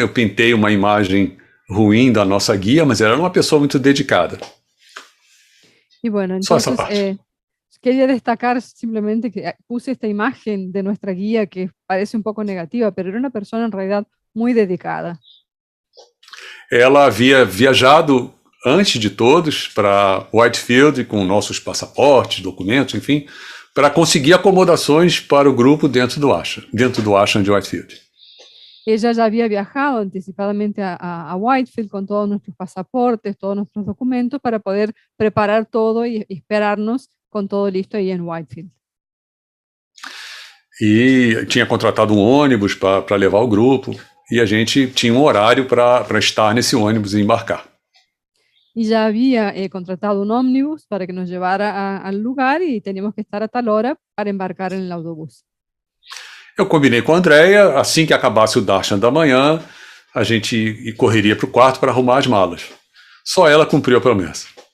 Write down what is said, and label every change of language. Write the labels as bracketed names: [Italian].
[Portuguese] Eu pintei uma imagem ruim da nossa guia, mas ela era uma pessoa muito dedicada. [Spanish] Y bueno, [Portuguese] Só essa [Spanish] entonces [Portuguese] parte. [Spanish] quería destacar simplemente que puse esta imagen de nuestra guía que parece un poco negativa, pero era una persona en realidad muy dedicada. [Portuguese] Ela havia viajado antes de todos para Whitefield com nossos passaportes, documentos, enfim, para conseguir acomodações para o grupo dentro do ashram de Whitefield. [Spanish] Ella ya había viajado anticipadamente a Whitefield con todos nuestros pasaportes, todos nuestros documentos para poder preparar todo y esperarnos con todo listo ahí en Whitefield. [Portuguese] E tinha contratado um ônibus para levar o grupo, e a gente tinha um horário para estar nesse ônibus e embarcar. [Spanish] Y ya había contratado un ómnibus para que nos llevara al lugar y teníamos que estar a tal hora para embarcar en el autobús. [Portuguese] Eu combinei com a Andrea, assim que acabasse o darshan da manhã, a gente correria para o quarto para arrumar as malas. Só ela cumpriu a promessa.